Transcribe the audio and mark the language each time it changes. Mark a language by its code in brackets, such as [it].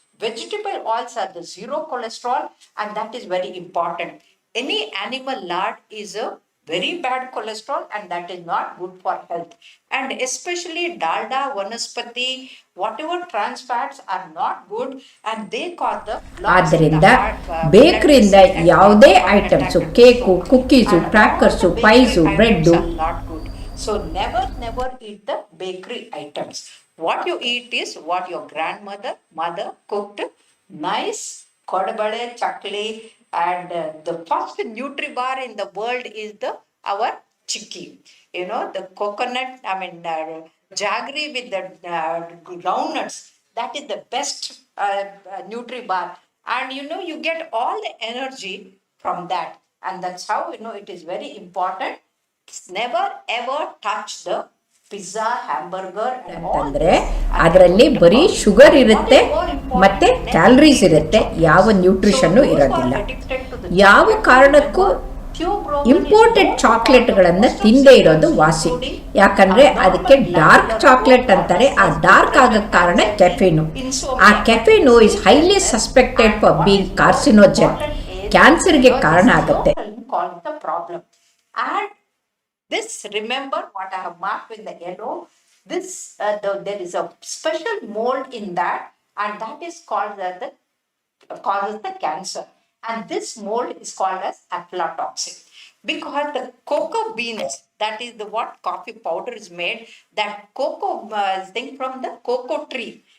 [en] Vegetable oils are the zero cholesterol, and that is very important. Any animal lard is a very bad cholesterol, and that is not good for health. And especially dalda, vanaspati, whatever trans fats are not good, and they cause the [kn] ಆದ್ದರಿಂದ ಬೇಕರಿಯಿಂದ ಯಾವುದೇ items, cake, cookies, crackers, ಪೈಸು, bread, [en] not good. So never eat the bakery items. What you eat is what your mother cooked, nice kodbale, chakli, and the first Nutribar in the world is our chikki. The coconut, jaggery with the groundnuts. That is the best Nutribar. And you get all the energy from that. And that's how it is very important. Never ever touch the pizza, hamburger and all [kn] ಅಂತಂದ್ರೆ [en] this. [kn] ಅದರಲ್ಲಿ ಬರೀ sugar ಇರುತ್ತೆ ಮತ್ತೆ calories ಇರುತ್ತೆ, ಯಾವ ನ್ಯೂಟ್ರಿಷನ್ನು ಇರೋದಿಲ್ಲ. ಯಾವ ಕಾರಣಕ್ಕೂ ಇಂಪೋರ್ಟೆಡ್ ಚಾಕ್ಲೇಟ್ಗಳನ್ನು ತಿಂದೇ ಇರೋದು ವಾಸಿ. ಯಾಕಂದ್ರೆ ಅದಕ್ಕೆ ಡಾರ್ಕ್ ಚಾಕ್ಲೇಟ್ ಅಂತಾರೆ. ಆ ಡಾರ್ಕ್ ಆಗಕ್ಕೆ ಕಾರಣ ಕೆಫೀನು. [en] ಆ caffeine is highly suspected for being carcinogen. [kn] ಕ್ಯಾನ್ಸರ್ಗೆ ಕಾರಣ ಆಗುತ್ತೆ. [en] And this, remember what I have marked with the yellow, this there is a special mold in that, and that is called causes the cancer. And this mold is called as aflatoxin, because the cocoa beans, that is what coffee powder is made, that cocoa thing from the cocoa tree.